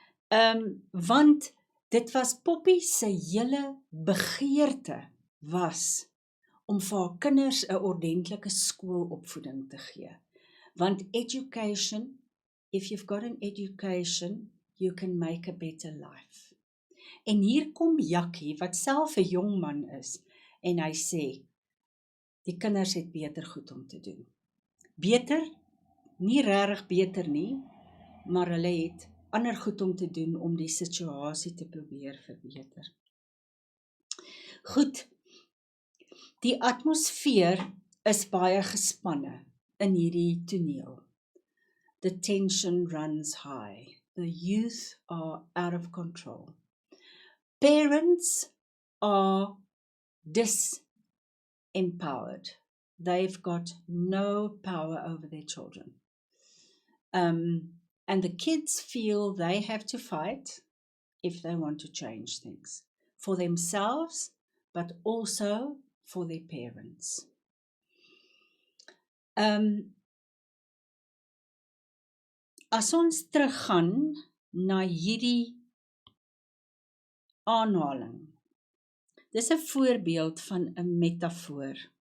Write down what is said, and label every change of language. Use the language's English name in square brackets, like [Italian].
[Afrikaans] Want dit was Poppy se hele begeerte was om vir haar kinders 'n ordentlike skoolopvoeding te gee. [English] Want education, if you've got an education, you can make a better life. [Afrikaans] En hier kom Jakkie, wat self 'n jong man is, en hy sê, die kinders het beter goed om te doen. Beter, nie regtig beter nie, maar hulle het ander goed om te doen om die situasie te probeer verbeter. Goed, die atmosfeer is baie gespanne in hierdie toneel. [English] The tension runs high. The youth are out of control. Parents are disempowered. They've got no power over their children. And the kids feel they have to fight if they want to change things for themselves, but also for their parents. [Afrikaans] As ons teruggaan na hierdie aanhaling, dis 'n voorbeeld van 'n metafoor.